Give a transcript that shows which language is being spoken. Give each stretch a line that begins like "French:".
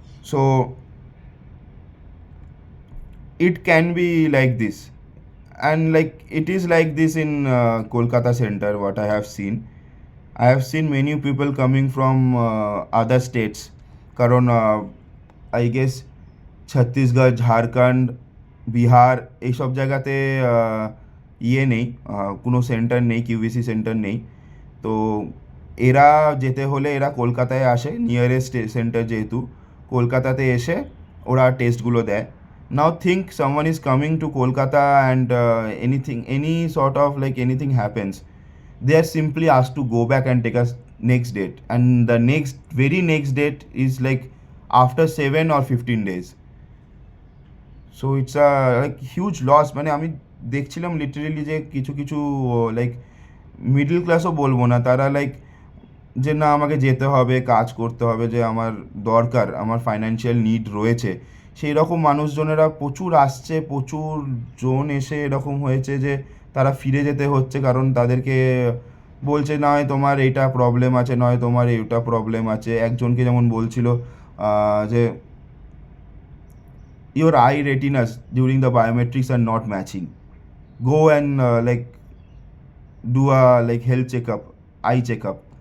English: So it can be like this, and like it is like this in Kolkata center, what I have seen. I have seen many people coming from other states,
Bangla: karon
English: I guess
Bangla: Chhattisgarh, Jharkhand, Bihar এইসব জায়গাতে ইয়ে নেই, কোনো centre নেই, কিউভিসি centre নেই। তো এরা যেতে হলে এরা কলকাতায় আসে, নিয়ারেস্ট সেন্টার যেহেতু কলকাতাতে এসে ওরা টেস্টগুলো দেয়।
English: Now think someone is coming to Kolkata and anything, any sort of like anything happens, they are simply asked to go back and take a next date, and the next very next date is like after 7 or 15 days. So it's a like huge loss.
Bangla: মানে আমি দেখছিলাম literally যে কিছু কিছু like middle ক্লাসও বলবো না, তারা লাইক যে না আমাকে যেতে হবে, কাজ করতে হবে, যে আমার দরকার, আমার ফাইন্যান্সিয়াল নিড রয়েছে, সেই রকম মানুষজনেরা প্রচুর আসছে, প্রচুর জন এসে এরকম হয়েছে যে তারা ফিরে যেতে হচ্ছে, কারণ তাদেরকে বলছে নয় তোমার এইটা প্রবলেম আছে, নয় তোমার এইটা প্রবলেম আছে। একজনকে যেমন বলছিল যে
English: your eye retinas during the biometrics are not matching, go and like do a like health checkup, eye checkup.